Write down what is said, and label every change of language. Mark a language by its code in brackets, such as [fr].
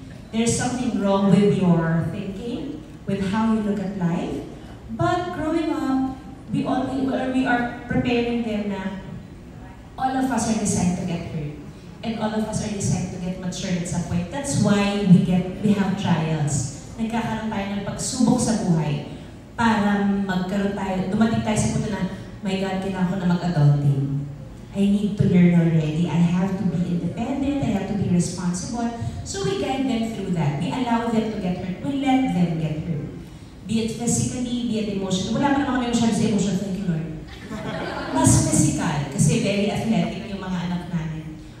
[en] There's something wrong with your thinking, with how you look at life. But growing up, we are preparing them na all of us are designed to get hurt. And all of us are designed to get matured at some point. That's why we have trials. [tl] Nagkakaroon tayo ng pagsubok sa buhay para magkaroon tayo, dumating tayo sa punto na, [en] my God, [tl] kailangan ko na mag-adulting. [en] I need to learn already. I have to be independent. I have to be responsible. So we guide them through that. We allow them to get hurt. We let them get hurt. Be it physically, be it emotionally. [tl] Wala pa naman kami masyado sa emotion. [en] Thank you, Lord. [tl] Mas physical, kasi [en] very athletic [tl] yung mga anak namin.